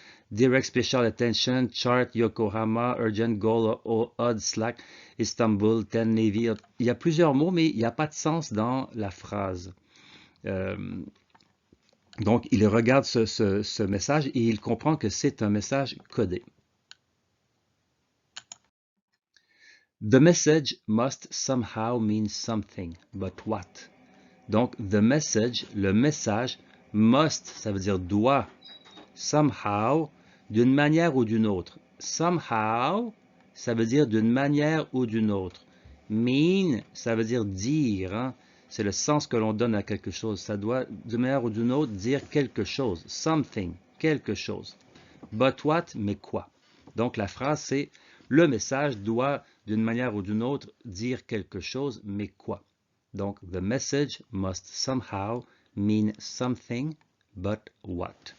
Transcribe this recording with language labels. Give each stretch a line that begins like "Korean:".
English: Direct Special Attention, Chart, Yokohama, Urgent Goal, Odd, Slack, Istanbul, 10 Navy.
French: Il y a plusieurs mots, mais il n'y a pas de sens dans la phrase. Donc, il regarde ce message et il comprend que c'est un message codé.
English: The message must somehow mean something, but what?
French: Donc,
English: the message,
French: le message, must, ça veut dire doit, somehow, d'une manière ou d'une autre. Somehow, ça veut dire d'une manière ou d'une autre. Mean, ça veut dire dire. Hein? C'est le sens que l'on donne à quelque chose. Ça doit, d'une manière ou d'une autre, dire quelque chose. Something, quelque chose.
English: But what,
French: mais quoi? Donc la phrase, c'est le message doit, d'une manière ou d'une autre, dire quelque chose, mais quoi?
English: Donc, the message must somehow mean something, but what?